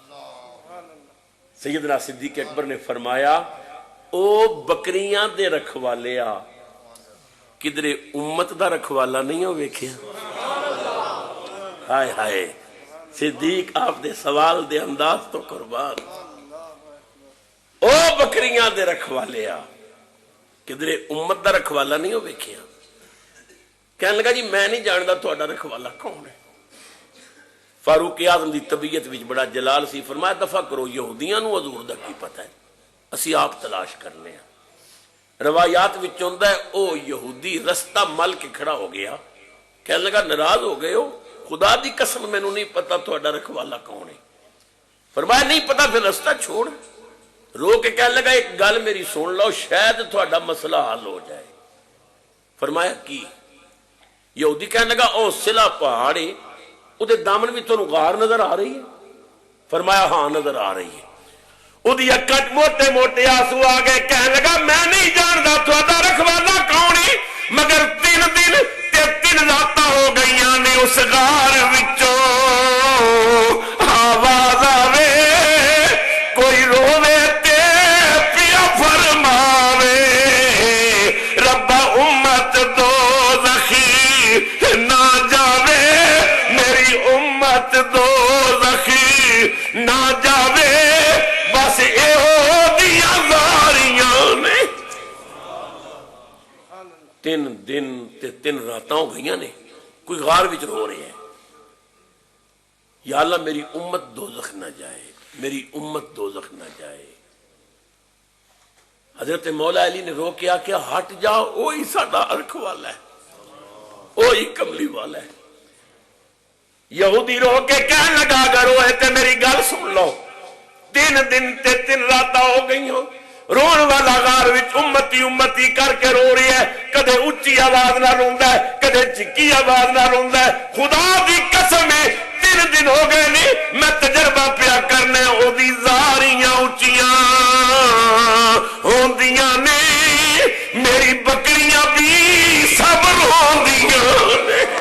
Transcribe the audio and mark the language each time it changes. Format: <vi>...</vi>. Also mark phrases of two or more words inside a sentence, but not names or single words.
<pa>سیدنا صدیق اکبر نے فرمایا، او بکریاں دے رکھوالیا کدرے امت دا رکھوالا نہیں ہو ویکھیا؟ ہائے ہائے، صدیق آپ دے سوال دے انداز تو قربان، او بکریاں دے رکھوالیا کدرے امت دا رکھوالا نہیں ہو ویکھیا؟ کہنے لگا جی میں نہیں جاندا تہاڈا رکھوالا کون ہے۔ فاروق اعظم دی طبیعت وچ بڑا جلال سی، فرمایا دفع کرو، یہودیاں نو حضور دا کی پتہ ہے، اسی آپ تلاش کرنے ہیں۔ روایات وچ ہوندا ہے او یہودی رستہ مل کے کھڑا ہو گیا، کہنے لگا ناراض ہو گئے ہو، خدا دی قسم مینوں نہیں پتا تہاڈا رکھوالا کون ہے۔ فرمایا نہیں پتا پھر رستہ چھوڑ۔ رو کے کہنے لگا ایک گل میری سن لو، شاید تہاڈا مسئلہ حل ہو جائے۔ فرمایا کی؟ یہودی کہنے لگا او سلا پہاڑ ہے، او دے دامن بھی تانوں غار نظر آ رہی ہے؟ فرمایا ہاں نظر آ رہی ہے۔ او دی اکھاں موٹے موٹے آنسو آ گئے، کہنے لگا میں نہیں جاندا تہاڈا رکھوالا کون ہے، مگر 3 دن تے 3 راتاں ہو گئیاں نے اس غار وچوں آواز آوے کوئی روے تے پیا فرماوے، ربا امت دوزخی نہ جاوے، میری امت دوزخی نہ جاوے، بس ایہو دیاں زاریاں نے۔ 3 دن تے 3 راتاں ہو گئیاں نے، کوئی غار وچ رو رہے ہیں، یا اللہ میری امت دوزخ نہ جائے، میری امت دوزخ نہ جائے۔ حضرت مولا علی نے رو کے آکھیا ہٹ جا، وہی ساڈا رکھوالا ہے، وہی کملی والا ہے۔ یہودی رو کے کہنے لگا اگر روئے تے میری گل سن لو، 3 دن تے 3 رات ہو گئی ہو رون والا غار وچ امتی امتی کر کے رو رہی ہے کدے اچی آواز نا روندا ہے کدے چکی آواز نا روندا ہے خدا دی قسم ہے 3 دن ہو گئے نے میں تجربہ پیا کرنے اودی زاریاں اچیاں ہوندیاں نے میری بکریاں بھی سب روندیاں نے</pa>